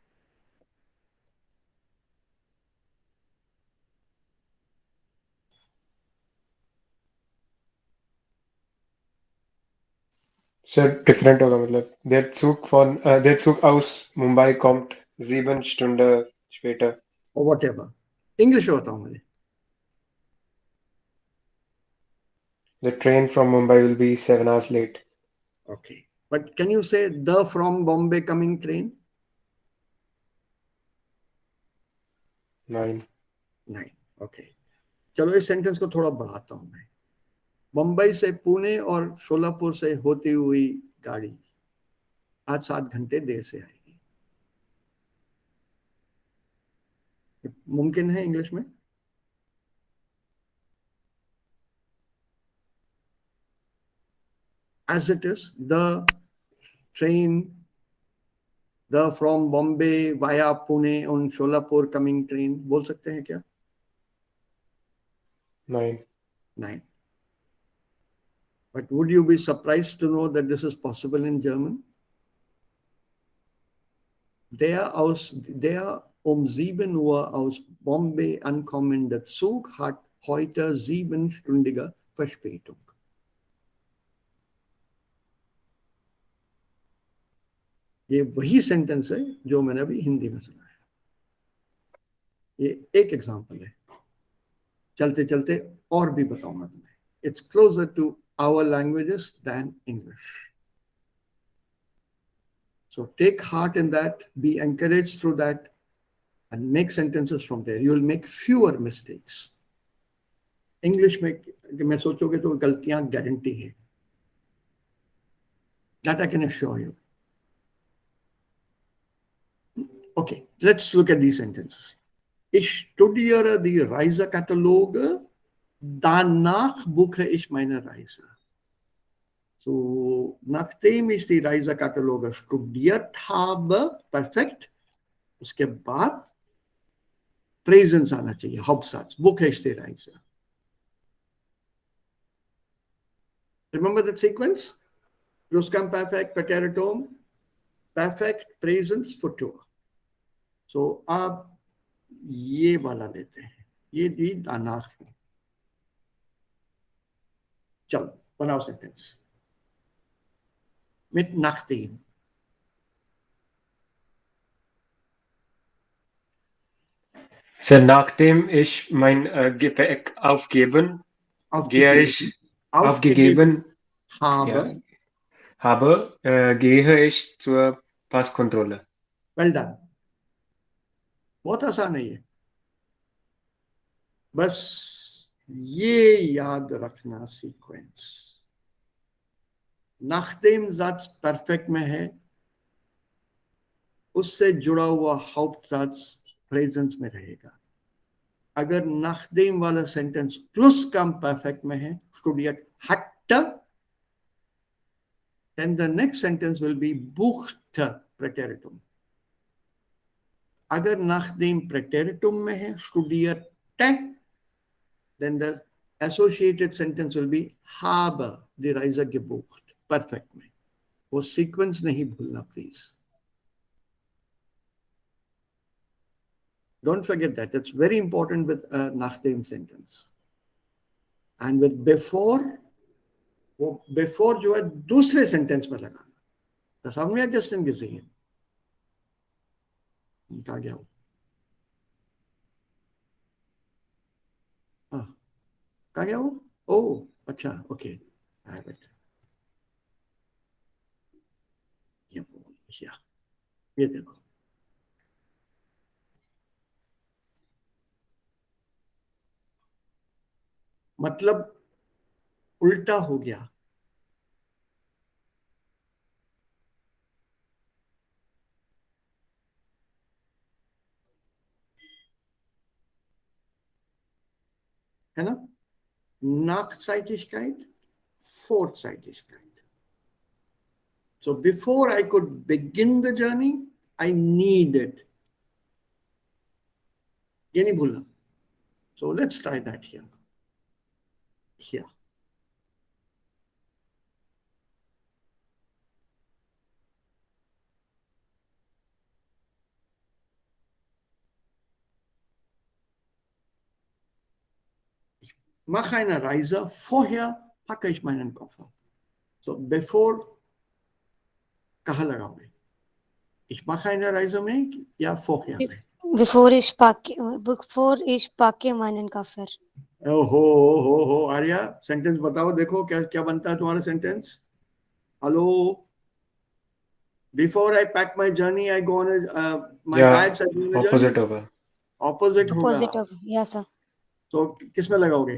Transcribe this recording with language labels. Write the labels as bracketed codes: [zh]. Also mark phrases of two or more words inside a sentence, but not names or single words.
[hi] सर डिफरेंट होगा, मतलब [de] der Zug aus Mumbai kommt 7 Stunden später. [en] Or whatever. [hi] इंग्लिश में बताऊं मुझे. [en] The train from Mumbai will be 7 hours late. Okay. But can you say the from Bombay coming train? 9. Okay. [hi] चलो इस सेंटेंस को थोड़ा बढ़ाता हूं मैं. मुंबई से पुणे और सोलापुर से होती हुई गाड़ी आज 7 घंटे देर से आएगी. मुमकिन है इंग्लिश में? [en] As it is, the train, the from Bombay via Pune on Solapur coming train, [hi] बोल सकते हैं क्या? [en] 9. But would you be surprised to know that this is possible in German? [de] Der um 7 Uhr aus Bombay ankommende Zug hat heute 7-stündige Verspätung. [hi] ये वही सेंटेंस है जो मैंने अभी हिंदी में सुना है. ये एक एग्जांपल है. चलते चलते और भी बताऊंगा तुम्हें. [en] It's closer to our languages than English. So take heart in that, be encouraged through that, and make sentences from there. You will make fewer mistakes. [hi] English में सोचोगे तो गलतियां गारंटी है. [en] That I can assure you. Okay, let's look at these sentences. [de] Ich studiere die Reisekataloge, danach buche ich meine Reise. So, nachdem ich die Reisekataloge studiert habe, perfekt, [hi] उसके बाद presence आना चाहिए, [de] Hauptsatz, buche ich die Reise. [en] Remember the sequence? [de] Pluscuamperfekt, Präteritum, perfect, presence, futur. [en] So, [hi] अब ये वाला लेते हैं, ये भी danach है. चलो, बनाओ सेंटेंस [de] mit nachdem. So, nachdem ich mein Gepäck aufgegeben habe, gehe ich zur Passkontrolle. [en] Well done. [hi] बहुत आसान है ये. बस ये याद रखना सीक्वेंस. [de] nachdem Satz perfekt [hi] में है, उससे जुड़ा हुआ Hauptsatz presence में रहेगा. अगर nachdem वाला सेंटेंस Pluscuamperfekt में है, [de] studiert hatte, [en] then the next sentence will be [de] buchte Präteritum. [hi] अगर nachdem Präteritum में है, [de] studierte, [en] then the associated sentence will be [de] habe die Reise gebucht. [hi] Perfect में. वो sequence नहीं भूलना, [en] please. Don't forget that. It's very important with a nachdem sentence. And with before, [hi] वो before जो है दूसरे sentence में लगाना. [de] Das haben wir gestern gesehen. [hi] कहाँ गया वो? कहाँ गया वो? Oh, अच्छा, [en] okay. I have it. [hi] ये देखो. मतलब उल्टा हो गया. है ना? [de] Nachzeitigkeit, Vorzeitigkeit. [en] So before I could begin the journey, I needed. [hi] ये नहीं भूलना. [en] So let's try that here. Here. [de] Ich mache eine Reise, vorher packe ich meinen Koffer. [en] So before [hi] कहाँ लगाओगे? [de] Ich mache eine Reise [hi] में या [de] vorher में? Bevor ich packe meinen Koffer. [hi] हो आर्या, सेंटेंस बताओ, देखो क्या क्या बनता है तुम्हारा सेंटेंस. हेलो. [en] Before I pack my journey, I go on my bags. I go on a opposite journey. [hi] होगा. Opposite होगा. [en] Yes, sir. [hi] So किस में लगाओगे?